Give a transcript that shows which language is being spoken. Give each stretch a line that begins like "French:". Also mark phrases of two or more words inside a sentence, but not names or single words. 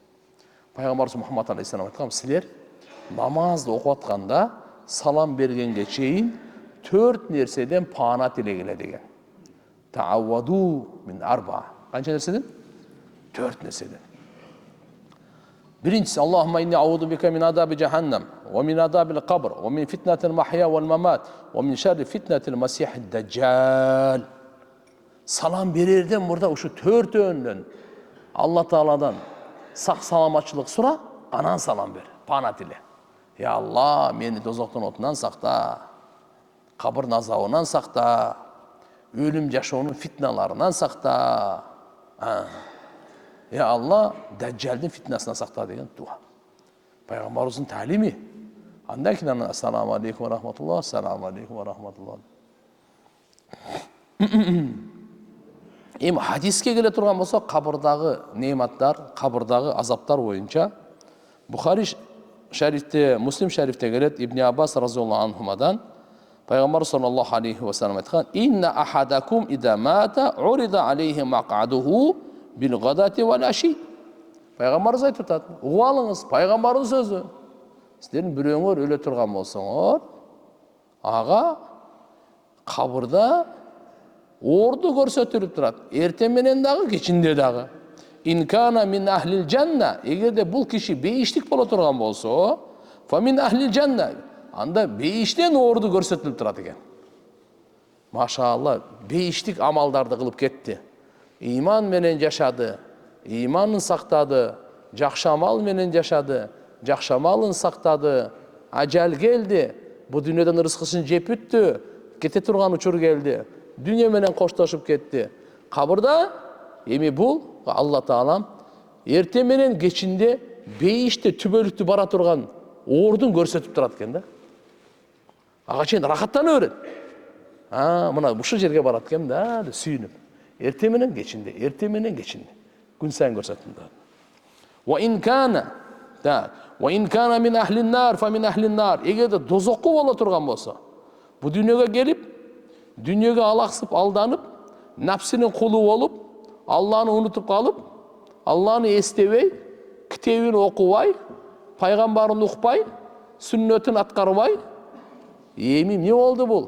Kyrgyz: Пайгамбарыбыз Мухаммад алейхиссалам айткан, силер намазды окуп атканда салам бергенге чейин 4 нерседен паана тилегиле деген.
Arabic: تعوذوا من أربع.
Kyrgyz: Канча нерседен? 4 нерседен. Биринчиси,
Arabic: اللهم إني أعوذ بك من عذاب جهنم, ومن عذاب القبر ومن فتنة المحيا والممات ومن شر فتنة المسيح الدجال.
Kyrgyz: Салам берерден мурда ушу 4-өндөн Алла Тааладан сак саламатчылык сура, анан салам бер, паана тиле.
Arabic: يا الله,
Kyrgyz: meni dозоктун отунан сакта, кабыр азабынан сакта, өлүм жашоонун фитналарынан сакта.
Arabic: يا الله,
Kyrgyz: Дәҗҗалдын фитнасынан сакта деген дуа. Пайгамбарыбыздын талими. Андан кийин
Arabic: السلام عليكم ورحمة الله السلام عليكم ورحمة الله.
Kyrgyz: Эми хадиске келе турган болсок, кабырдагы нематтар, кабырдагы азаптар боюнча Бухари шарифте, Муслим шарифте келет, Ибн Аббас разияллаху анхумадан Пайгамбар
Arabic: صلى الله عليه وسلم
Kyrgyz: айткан:
Arabic: "إن أحدكم إذا مات عرض عليه مقعده بالغداة والعشي."
Kyrgyz: Пайгамбарыбыз айтып атат: "Угуп алыңыз, пайгамбардын сөзү. Сиздердин бирөөңөр өлө турган болсоңор, ага кабырда орду көрсөтүлүп турат. Эртең менен дагы, кечинде дагы.
Arabic: إن كان من أهل الجنة,
Kyrgyz: эгерде бул киши бейиштик боло турган болсо,
Arabic: فمن أهل الجنة,
Kyrgyz: анда бейиштен орду көрсөтүлүп турат экен." Машаалла, бейиштик амалдарды кылып кетти. Иман менен жашады, иманын сактады, жакшы амал менен жашады, жакшы амалын сактады, ажал келди, бу дүйнөдөн ырыскысын жеп бүттү, кете турган учур келди, дүйнө менен коштошуп кетти. Кабырда эми бул Алла Таалам эртең менен кечинде бейиште түбөлүктү бара турган ордун көрсөтүп турат экен да. Ага чейин рахаттанып берет. Мына ушул жерге барат экен да, деп сүйүнүп. Эртең менен кечинде, эртең менен кечинде. Күн сайын көрсөтүп турат.
Arabic: وإن كان من أهل النار فمن أهل النار, фа мин ахлин нар.
Kyrgyz: Эгерде дозокко боло турган болсо, бу дүйнөгө келип, дүйнөгө алаксып, алданып, напсинин кулу болуп, Алланы унутуп калып, Алланы эстебей, китебин окубай, пайгамбарын укпай, сүннөтүн аткарбай, эми эмне болду бул?